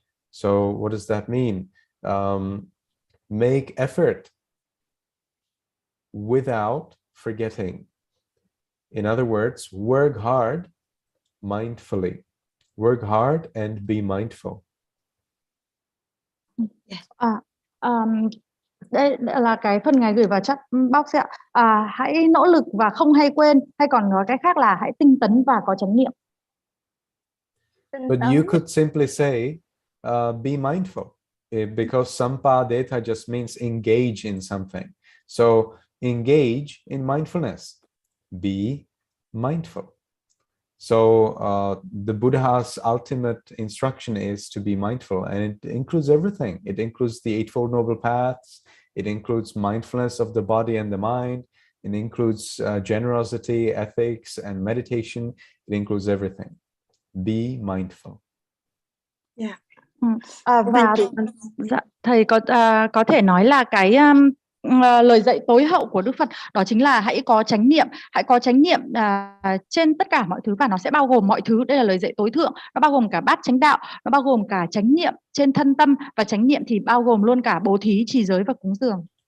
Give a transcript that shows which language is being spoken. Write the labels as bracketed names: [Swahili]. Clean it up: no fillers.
[English] So what does that mean? Make effort without forgetting. In other words, work hard mindfully. Work hard and be mindful. [Vietnamese] Đây là cái phần Ngài gửi vào chat box ạ. Hãy nỗ lực và không hay quên, hay còn nói cách khác là hãy tinh tấn và có chánh niệm. [English] But you could simply say, be mindful, because sampadeta just means engage in something. So engage in mindfulness. Be mindful. So the Buddha's ultimate instruction is to be mindful, and it includes everything. It includes the Eightfold Noble Paths. It includes mindfulness of the body and the mind. It includes generosity, ethics, and meditation. It includes everything. Be mindful. Yeah. [Vietnamese] Và thầy có thể nói là cái lời dạy tối hậu của Đức Phật đó chính là hãy có chánh niệm trên tất cả mọi thứ, và nó sẽ bao gồm mọi thứ. Đây là lời dạy tối thượng, nó bao gồm cả bát chánh đạo, nó bao gồm cả chánh niệm trên thân tâm, và chánh niệm thì bao gồm luôn cả bố thí, trì giới và cúng dường.